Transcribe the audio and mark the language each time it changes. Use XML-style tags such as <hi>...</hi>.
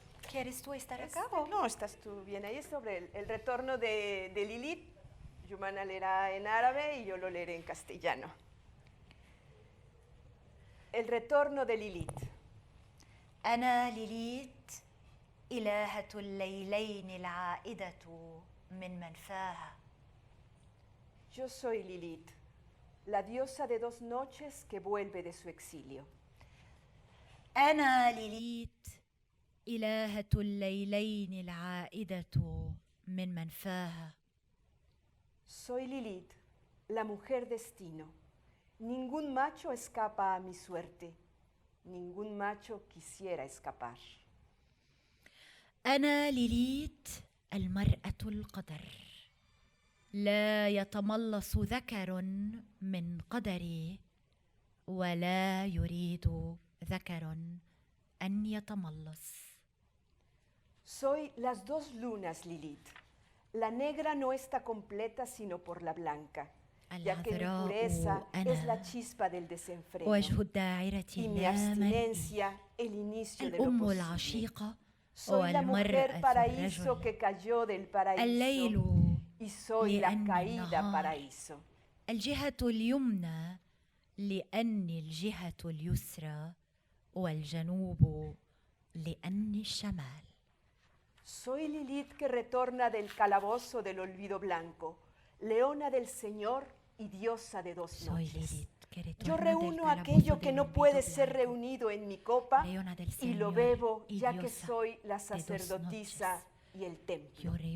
<es>¿Quieres tú estar acá? No, estás tú bien. Ahí es sobre el retorno de Lilith. Yumana leerá en árabe y yo lo leeré en castellano. El retorno de Lilith.</es> <ar>أنا ليليت إلهة الليلين العائدة من منفاها.</ar> <es>Yo soy Lilith, la diosa de 2 noches que vuelve de su exilio.</es> <ar>أنا ليليت إلهة الليلين العائدة من منفاها.</ar> <es>Soy Lilith, la mujer destino. Ningún macho escapa a mi suerte. Ningún macho quisiera escapar.</es> <ar>أنا ليليت المرأة القدر. لا يتملص ذكر من قدري ولا يريد ذكر أن يتملص.</ar> <es>Soy las 2 lunas, Lilith. La negra no está completa sino por la blanca, ya que mi pureza es la chispa del desenfreno y mi abstinencia el inicio de lo posible. Soy la mujer paraíso que cayó del paraíso y soy la caída paraíso.</es> <ar>الجهة اليمنى لأني الجهة اليسرى والجنوب لأني الشمال.</ar> <es>Soy Lilith que retorna del calabozo del olvido blanco, leona del Señor y diosa de 2 noches. Yo reúno aquello que no puede ser reunido en mi copa y lo bebo ya que soy la sacerdotisa y el templo.</es>